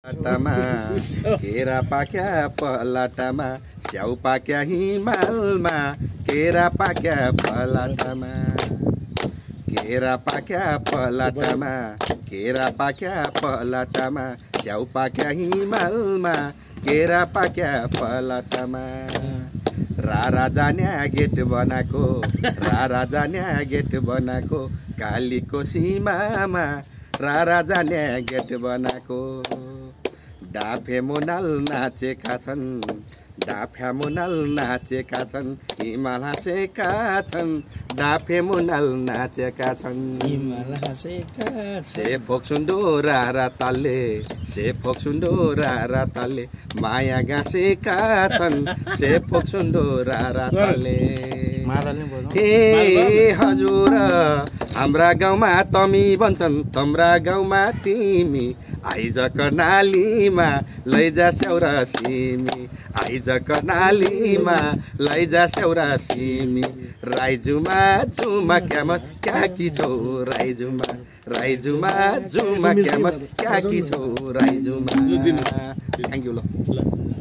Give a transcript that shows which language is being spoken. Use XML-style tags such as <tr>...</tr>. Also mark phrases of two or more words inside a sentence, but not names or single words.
<ne>पलाटामा, केरा पाक्या पलाटामा, स्याउ पाक्या हिमालमा, केरा पाक्या पलाटामा। केरा पाक्या पलाटामा, केरा पाक्या पलाटामा, स्याउ पाक्या हिमालमा, केरा पाक्या पलाटामा। रा राजा न्या गेट बनाएको, रा राजा न्या गेट बनाएको, कालीको सीमामा, रा राजा न्या गेट बनाएको। डाफे मोनाल नाचेका छन्, डाफे मोनाल नाचेका छन्, हिमाल हाँसेका छन्, डाफे मोनाल नाचेका छन्। हिमाल हाँसेका छन्। से फोक्सुन्डो रा रा तालले, से फोक्सुन्डो रा रा तालले, माया गाँसेका छन्, से फोक्सुन्डो रा रा तालले। मादल नै बजाउँ। हे हजुर, हाम्रा गाउँमा तमी भन्छन्, तम्रा गाउँमा तिमी, आइज कर्णालीमा, लैजा स्याउरा सिमी, आइज कर्णालीमा, लैजा स्याउरा सिमी। राई झुमा, झुमा क्यामस, क्या की छौ, राई झुमा, राई झुमा, झुमा क्यामस, क्या की छौ, राई झुमा।</ne> <en>Thank you,</en> <ne>ल। ल।</ne>